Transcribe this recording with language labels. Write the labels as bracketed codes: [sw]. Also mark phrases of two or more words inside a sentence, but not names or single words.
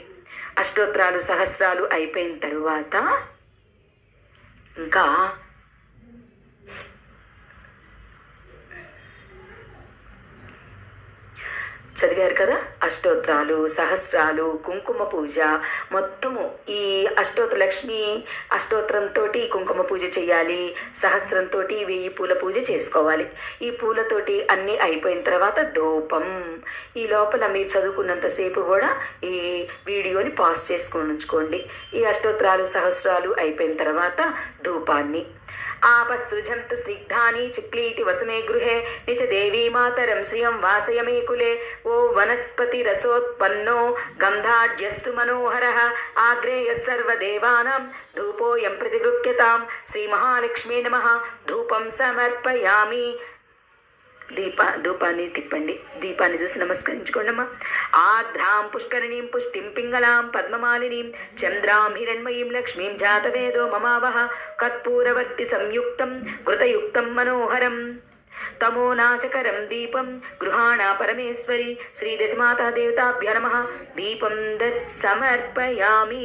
[te] అష్టోత్తరాలు సహస్రాలు అయిపోయిన తరువాత ఇంకా చదివారు కదా, అష్టోత్తరాలు సహస్రాలు కుంకుమ పూజ మొత్తము ఈ లక్ష్మీ అష్టోత్తరంతో కుంకుమ పూజ చేయాలి, సహస్రంతో 1000 పూల పూజ చేసుకోవాలి. ఈ పూలతోటి అన్నీ అయిపోయిన తర్వాత ధూపం. ఈ లోపల మీరు చదువుకున్నంతసేపు కూడా ఈ వీడియోని పాస్ చేసుకొని ఉంచుకోండి. ఈ అష్టోత్తరాలు సహస్రాలు అయిపోయిన తర్వాత ధూపాన్ని [sa] आपसृजन्तु स्निग्धानि चिक्लीति वसमे गृहे निच देवी मातरं श्रियं वासय मे कुले ओ वनस्पतिरसोत्पन्नो गन्धाढ्यस्तु मनोहरः आग्रेयः सर्वदेवानां धूपोऽयं प्रतिगृह्यतां श्रीमहालक्ष्मी नमः धूपं समर्पयामि. [te] ధూపాన్ని తిప్పండి, దీపాన్ని చూసి నమస్కరించుకోండమ్మా. [sa] ఆర్ద్రాం పుష్కరిణీం పుష్టిం పింగళాం పద్మమాలినీం చంద్రాం హిరణ్మయీం లక్ష్మీం జాతవేదో మమావహ కర్పూరవర్తి సంయుక్తం ఘృతయుక్తం మనోహరం తమోనాశకరం దీపం గృహాణ పరమేశ్వరి శ్రీ దశమాతా దేవతాభ్య నమః దీపం సమర్పయామి.